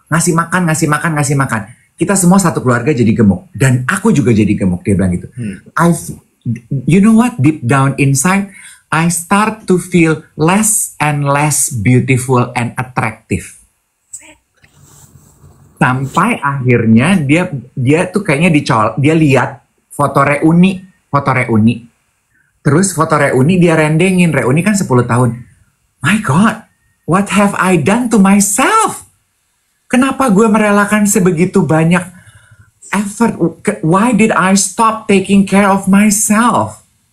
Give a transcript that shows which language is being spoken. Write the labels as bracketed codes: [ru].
[id] Ngasih makan. Kita semua satu keluarga jadi gemuk. Dan aku juga jadi gemuk, dia bilang gitu. [en] You know what? Deep down inside, I start to feel less and less beautiful and attractive. [id] Sampai akhirnya dia tuh kayaknya dia lihat foto reuni. Terus foto reuni dia rendengin. Reuni kan 10 tahun. [en] My God, what have I done to myself? [id] Kenapa gue merelakan sebegitu banyak effort? [en] Why did I stop taking care of myself?